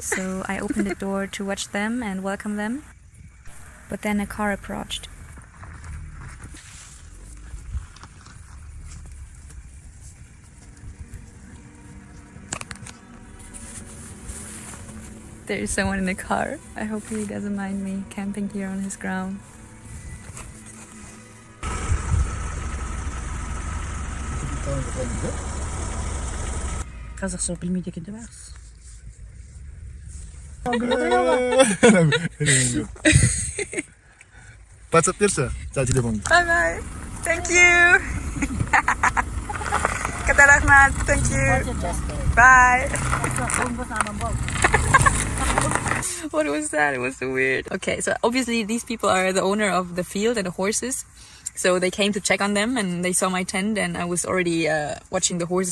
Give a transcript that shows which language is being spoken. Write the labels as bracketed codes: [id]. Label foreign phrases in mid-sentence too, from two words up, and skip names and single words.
[en] So I opened the door to watch them and welcome them. But then a car approached. There is someone in the car. I hope he doesn't mind me camping here on his ground. [kk] Қазақша білмейді екен деп ақсыз. WhatsApp берші, телефонды. [en] Bye bye. Thank you. [kk] Көп рахмет. [en] Thank you. Bye. What was that? It was so weird. Okay, so obviously these people are the owner of the field and the horses. So they came to check on them and they saw my tent, and I was already watching the horses.